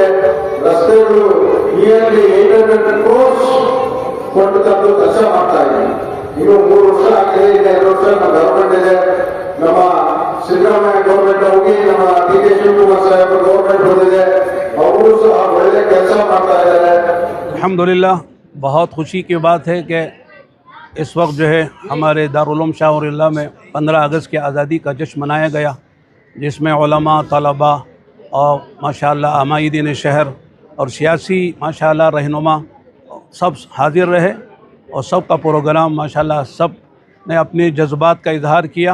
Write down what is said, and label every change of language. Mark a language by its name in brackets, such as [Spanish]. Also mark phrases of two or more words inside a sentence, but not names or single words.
[Kannada] ರಸ್ತೆಗಳು ನಿಯರ್ಲಿ 800 crores ಕೊಂಡು ತಂದು ಕೆಲಸ ಮಾಡ್ತಾ ಇದ್ದೀವಿ. ಇನ್ನು 3 ವರ್ಷ ಆಗಿದೆ, ಇನ್ನು 2 ವರ್ಷ ನಮ್ಮ ಗವರ್ಮೆಂಟ್ ಇದೆ. ನಮ್ಮ ಸಿದ್ದರಾಮಯ್ಯ ಗವರ್ಮೆಂಟ್ ಹೋಗಿ ನಮ್ಮ ಡಿ ಕೆ ಶಿವಕುಮಾರ್ ಸಾಹೇಬ್ ಗವರ್ಮೆಂಟ್ ಬಂದಿದೆ, ಅವರು ಸಹ ಒಳ್ಳೆ ಕೆಲಸ ಮಾಡ್ತಾ ಇದ್ದಾರೆ. [Urdu] الحمدللہ، بہت خوشی کی بات ہے کہ اس وقت جو ہے ہمارے دارالعلوم شاہورالله میں 15 اگست کی آزادی کا جشن منایا گیا، جس میں علما، طلبہ اور ماشاءاللہ عمائدین شہر اور سیاسی ماشاءاللہ رہنما سب حاضر رہے اور سب کا پروگرام ماشاءاللہ سب نے اپنے جذبات کا اظہار کیا.